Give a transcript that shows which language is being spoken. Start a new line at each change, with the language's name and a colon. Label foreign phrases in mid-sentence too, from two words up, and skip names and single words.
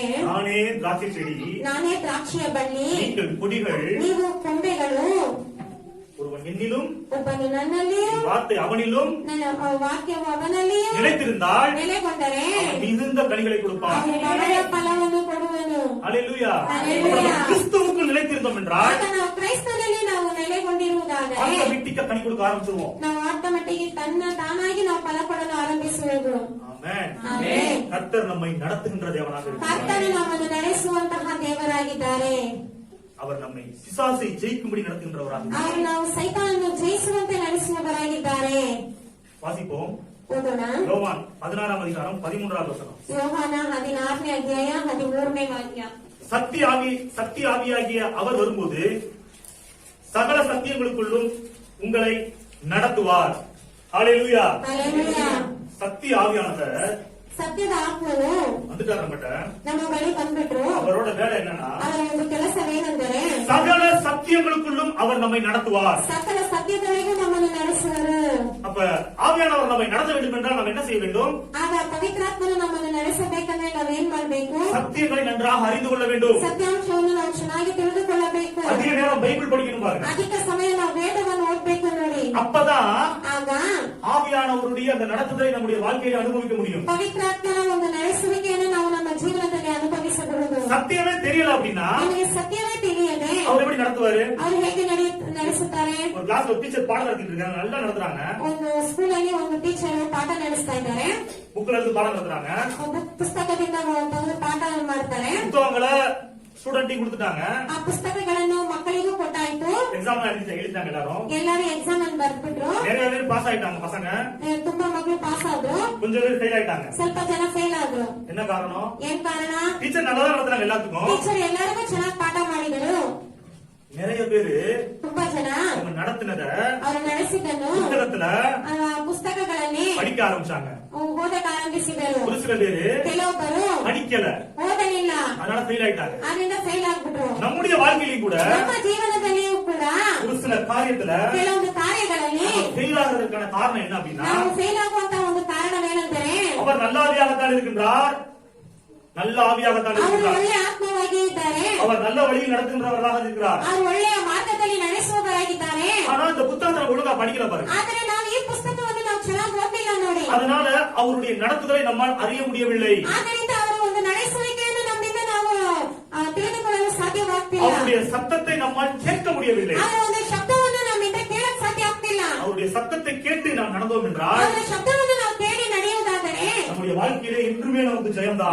Tamil: நானே திராட்சை செடி,
Kannada: ನಾನೇ ದ್ರಾಕ್ಷಿಯ ಬಳ್ಳಿ,
Tamil: நீங்கள் கொடிகள்.
Kannada: ನೀವು ಕೊಂಬೆಗಳು.
Tamil: ஒருவன் என்னிலும்
Kannada: ಒಬ್ಬನು ನನ್ನಲ್ಲಿಯೂ
Tamil: வார்த்தை அவனிலும்
Kannada: ನನ್ನ ವಾಕ್ಯವು ಅವನಲ್ಲಿಯೂ
Tamil: நிலைத்திருந்தால்
Kannada: ನೆಲೆಗೊಂಡರೆ
Tamil: அவன் மிகுந்த கனிகளை கொடுப்பான்.
Kannada: ಅವನು ಒಳ್ಳೆಯ ಫಲವನ್ನು ಕೊಡುವನು.
Tamil: ஹalleluya. ஹalleluya. கிறிஸ்துவுக்குள் நிலைத்திருந்தோம் என்றால்
Kannada: ಆಗ ನಾವು ಕ್ರೈಸ್ತನಲ್ಲಿ ನಾವು ನೆಲೆಗೊಂಡಿರುವುದಾದರೆ
Tamil: ஆட்டோமேட்டிக்கா கனி கொடுக்க ஆரம்பிச்சிருவோம்.
Kannada: ನಾವು ಆಟೋಮೆಟಿಕ್ ತಾನಾಗಿ ನಾವು ಫಲ ಕೊಡಲು ಆರಂಭಿಸುವುದು.
Tamil: ஆமென்.
Kannada: ಆಮೆನ್.
Tamil: கர்த்தர் நம்மை நடத்துகின்ற தேவனாக இருக்கிறார்.
Kannada: ಕರ್ತನು ನಮ್ಮನ್ನು ನಡೆಸುವಂತಹ ದೇವರಾಗಿದ್ದಾರೆ.
Tamil: அவர் நம்மை பிசாசை ஜெயிக்கும்படி நடத்துகின்றவராக இருக்கிறார்.
Kannada: ಅವರು ನಾವು ಸೈತಾನನ್ನು ಜಯಿಸುವಂತೆ ನಡೆಸುವವರಾಗಿದ್ದಾರೆ.
Tamil: வாசிப்போம்.
Kannada: ಓದೋಣ.
Tamil: யோவான் 16ஆம் அதிகாரம் 13வது வசனம்.
Kannada: ಯೋಹಾನ 16ನೇ ಅಧ್ಯಾಯ 13ನೇ ವಾಕ್ಯ.
Tamil: சத்திய ஆவியாகிய அவர் வரும்போது சகல சத்தியங்களுக்குள்ளும் உங்களை நடத்துவார். ஹalleluya.
Kannada: ಹಲ್ಲೆಲೂಯಾ.
Tamil: சத்திய ஆவியானவர்
Kannada: ಸತ್ಯದ ಆತ್ಮನು
Tamil: வந்துட்டார் நம்மட்ட.
Kannada: ನಮ್ಮ ಬಳಿ ಬಂದ್ಬಿಟ್ರು.
Tamil: அவரோட வேலை என்னன்னா
Kannada: ಅವರ ಒಂದು ಕೆಲಸವೇನೆಂದರೆ
Tamil: சகல சத்தியங்களுக்குள்ளும் அவர் நம்மை நடத்துவார்.
Kannada: ಸಕಲ ಸತ್ಯದೊಳಗೆ ನಮ್ಮನ್ನು ನಡೆಸುವರು.
Tamil: அப்ப ஆவியானவர் நம்மை நடத்த வேண்டும் என்றால் நாம் என்ன செய்ய வேண்டும்?
Kannada: ಆಗ ಪವಿತ್ರಾತ್ಮನು ನಮ್ಮನ್ನು ನಡೆಸಬೇಕಂದ್ರೆ ನಾವೇನ್ ಮಾಡ್ಬೇಕು?
Tamil: சத்தியங்களை நன்றாக அறிந்து கொள்ள வேண்டும்.
Kannada: ಸತ್ಯಾಂಶವನ್ನು ನಾವು ಚೆನ್ನಾಗಿ ತಿಳಿದುಕೊಳ್ಳಬೇಕು.
Tamil: அதிக நேரம் பைபிள் படிக்கணும் பாருங்க.
Kannada: ಅಧಿಕ ಸಮಯ ನಾವು ವೇದವನ್ನು ಓದ್ಬೇಕು ನೋಡಿ.
Tamil: அப்பதான்
Kannada: ಆಗ
Tamil: ஆவியானவருடைய அந்த நடத்துதலை நம்முடைய வாழ்க்கையில அனுபவிக்க முடியும்.
Kannada: ಪವಿತ್ರಾತ್ಮನ ಒಂದು ನಡೆಸುವಿಕೆಯನ್ನು ನಾವು ನಮ್ಮ ಜೀವನದಲ್ಲಿ ಅನುಭವಿಸಬಹುದು.
Tamil: சத்தியமே தெரியல அப்படின்னா
Kannada: ನಮಗೆ ಸತ್ಯವೇ ತಿಳಿಯದೆ
Tamil: அவர் எப்படி நடத்துவாரு?
Kannada: ಅವರು ಹೇಗೆ ನಡೆಸುತ್ತಾರೆ?
Tamil: ஒரு கிளாஸ்ல ஒரு டீச்சர் பாடம் நடத்திட்டு இருக்காங்க, நல்லா நடத்துறாங்க.
Kannada: ಒಂದು ಸ್ಕೂಲಲ್ಲಿ ಒಂದು ಟೀಚರ್ ಪಾಠ ನಡೆಸ್ತಾ ಇದ್ದಾರೆ.
Tamil: புக்ல இருந்து பாடம் நடத்துறாங்க.
Kannada: ಒಂದು ಪುಸ್ತಕದಿಂದ ತೆಗೆದು ಪಾಠ ಮಾಡ್ತಾರೆ.
Tamil: புத்தகங்களை ஸ்டூடெண்ட்க்கு கொடுத்துட்டாங்க.
Kannada: ಆ ಪುಸ್ತಕಗಳನ್ನು ಮಕ್ಕಳಿಗೂ ಕೊಟ್ಟಾಯ್ತು.
Tamil: எக்ஸாம் எழுதிட்டாங்க எல்லாரும்.
Kannada: ಎಲ್ಲರೂ ಎಕ್ಸಾಮ್ ಅನ್ನು ಬರ್ಬಿಟ್ರು.
Tamil: நிறைய பேர் பாஸ் ஆயிட்டாங்க பசங்க.
Kannada: ತುಂಬಾ ಮಕ್ಕಳು ಪಾಸ್ ಆದ್ರು.
Tamil: கொஞ்சம் பேர் ஃபெயில் ஆயிட்டாங்க.
Kannada: ಸ್ವಲ್ಪ ಜನ ಫೇಲ್ ಆದ್ರು.
Tamil: என்ன காரணம்?
Kannada: ಏನ್ ಕಾರಣ?
Tamil: டீச்சர் நல்லா நடத்துறாங்க எல்லாத்துக்கும்.
Kannada: ಟೀಚರ್ ಎಲ್ಲರಿಗೂ ಚೆನ್ನಾಗಿ ಪಾಠ ಮಾಡಿದರು.
Tamil: நிறைய பேரு
Kannada: ತುಂಬಾ ಜನ
Tamil: அவங்க நடத்தினத
Kannada: ಅವರು ನಡೆಸಿದ್ದನ್ನು
Tamil: புத்தகத்துல
Kannada: ಪುಸ್ತಕಗಳಲ್ಲಿ
Tamil: படிக்க ஆரம்பிச்சாங்க.
Kannada: ಓದಕ್ಕೆ ಆರಂಭಿಸಿದರು.
Tamil: ஒரு சில பேரு
Kannada: ಕೆಲವೊಬ್ಬರು
Tamil: படிக்கல,
Kannada: ಓದಲಿಲ್ಲ,
Tamil: அதனால ஃபெயில் ஆயிட்டாங்க.
Kannada: ಅದರಿಂದ ಫೇಲ್ ಆಗ್ಬಿಟ್ರು.
Tamil: நம்முடைய வாழ்க்கையிலும் கூட
Kannada: ನಮ್ಮ ಜೀವನದಲ್ಲಿಯೂ ಕೂಡ
Tamil: ஒரு சில காரியத்துல
Kannada: ಕೆಲವೊಂದು ಕಾರ್ಯಗಳಲ್ಲಿ
Tamil: ஃபெயில் ஆகிறதுக்கான காரணம் என்ன அப்படின்னா
Kannada: ನಾವು ಫೇಲ್ ಆಗುವಂತ ಒಂದು ಕಾರಣವೇನೆಂದರೆ
Tamil: அவர் நல்ல ஆவியாகத்தான் இருக்கின்றார், நல்ல ஆவியாகத்தான்
Kannada: ಅವರು
Tamil: இருக்கின்றார்.
Kannada: ಒಳ್ಳೆಯ ಆತ್ಮವಾಗಿ ಇದ್ದಾರೆ.
Tamil: அவர் நல்ல வழியில் நடத்துகின்றவராக இருக்கிறார்.
Kannada: ಅವರು ಒಳ್ಳೆಯ ಮಾರ್ಗದಲ್ಲಿ ನಡೆಸುವವರಾಗಿದ್ದಾರೆ.
Tamil: ஆனா இந்த புத்தகத்தை ஒழுங்கா படிக்கல பாருங்க.
Kannada: ಆದರೆ ನಾವು ಈ ಪುಸ್ತಕವನ್ನು ನಾವು ಚೆನ್ನಾಗಿ ಓದಿಲ್ಲ ನೋಡಿ.
Tamil: அதனால அவருடைய நடத்துதலை நம்மால் அறிய முடியவில்லை.
Kannada: ಆದ್ದರಿಂದ ಅವರ ಒಂದು ನಡೆಸುವಿಕೆಯನ್ನು ನಮ್ಮಿಂದ ನಾವು ತಿಳಿದುಕೊಳ್ಳಲು ಸಾಧ್ಯವಾಗ್ತಿಲ್ಲ.
Tamil: அவருடைய சத்தத்தை நம்மால் கேட்க முடியவில்லை.
Kannada: ಅವರ ಒಂದು ಶಬ್ದವನ್ನು ನಮ್ಮಿಂದ ಕೇಳಕ್ ಸಾಧ್ಯ ಆಗ್ತಿಲ್ಲ.
Tamil: அவருடைய சத்தத்தை கேட்டு நாம் நடந்தோம் என்றால்
Kannada: ಅವರ ಶಬ್ದವನ್ನು ನಾವು ಕೇಳಿ ನಡೆಯುವುದಾದರೆ
Tamil: நம்முடைய வாழ்க்கையிலே என்றுமே நமக்கு ஜெயம்தான்.